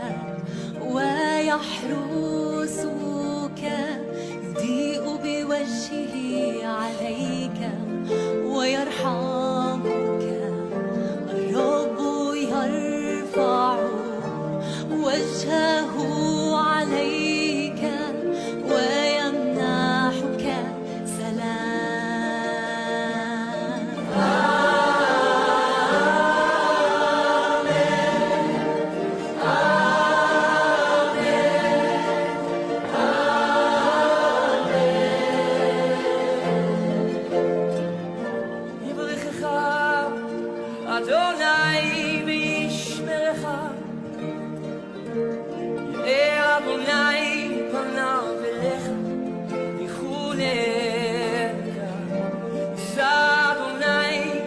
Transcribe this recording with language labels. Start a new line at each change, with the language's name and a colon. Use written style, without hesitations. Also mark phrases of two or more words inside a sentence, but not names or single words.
Arabic: ويحرسك يضيء بوجهه عليك ويرحمك الرب يرفع وجهه عليك ويمنحك سلام
Hebrew: יברכך אדוני וישמרך יראה אדוני פניו אליך ויחונך יישא אדוני